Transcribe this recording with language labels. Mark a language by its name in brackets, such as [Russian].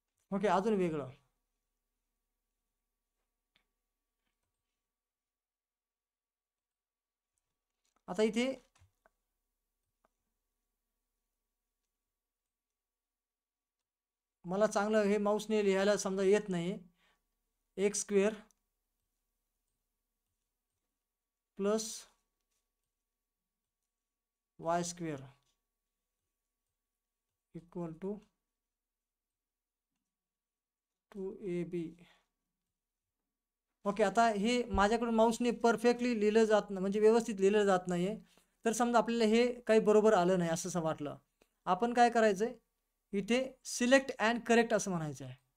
[Marathi] Okay, अजून वेगळं आता इथे मला चांगलं हे माऊसने लिहायला समजा येत नाही. [English] X square plus Y square equal to 2ab. [Marathi] Okay, आता हे माझ्याकडून माऊसने परफेक्टली लिहिलं जात नाही, म्हणजे व्यवस्थित लिहिलं जात नाहीये. तर समजा आपल्याला हे काही बरोबर आलं नाही असं वाटलं, आपण काय करायचंय, इथे सिलेक्ट अँड करेक्ट असं म्हणायचं आहे.